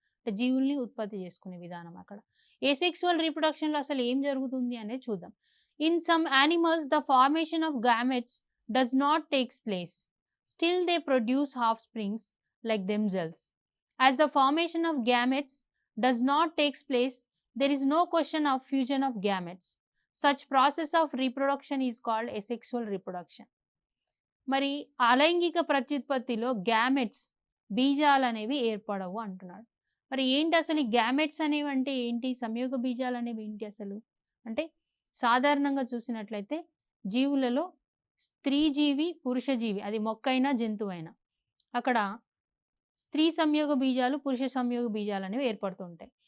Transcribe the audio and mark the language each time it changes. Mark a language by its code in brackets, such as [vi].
[te] అంటే జీవుల్ని ఉత్పత్తి చేసుకునే విధానం. అక్కడ ఎసెక్సువల్ రీప్రొడక్షన్లో అసలు ఏం జరుగుతుంది అనేది చూద్దాం. [en] In some animals the formation of gametes does not takes place, still they produce offsprings like themselves. As the formation of gametes does not takes place, there is no question of fusion of gametes. Such process of reproduction is called asexual reproduction. [te] మరి అలైంగిక ప్రత్యుత్పత్తిలో gametes, బీజాలు అనేవి ఏర్పడవు అంటున్నాడు. మరి ఏంటి అసలు ఈ gametes అనేవి అంటే ఏంటి, సంయోగ బీజాలు అనేవి ఏంటి అసలు అంటే, సాధారణంగా చూసినట్లయితే జీవులలో స్త్రీ జీవి, పురుష జీవి, అది మొక్కైనా జంతువైనా, అక్కడ స్త్రీ సంయోగ బీజాలు, పురుష సంయోగ బీజాలు అనేవి ఏర్పడుతుంటాయి.